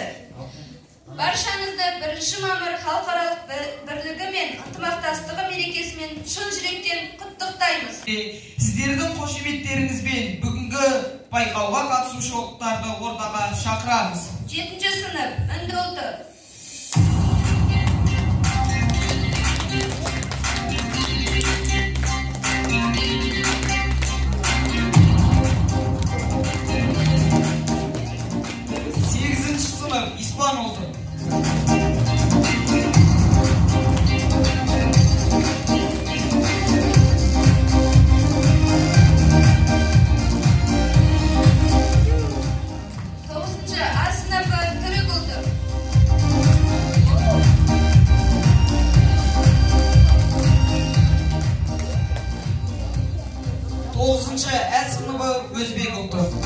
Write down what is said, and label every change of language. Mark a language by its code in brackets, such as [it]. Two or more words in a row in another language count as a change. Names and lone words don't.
[kk] Баршаңызды 1 мамыр халықаралық бірлігі мен ынтымақтастығы мерекесімен шын жүректен құттықтаймыз. Сіздердің қошеметтеріңізбен бүгінгі байқауға қатысушыларды ортаға шақырамыз. 7-ші сынып үнді ұлты. [az] İspan oldu. 9-cı A sınıfı Türk oldu. 9-cı E sınıfı Özbek oldu.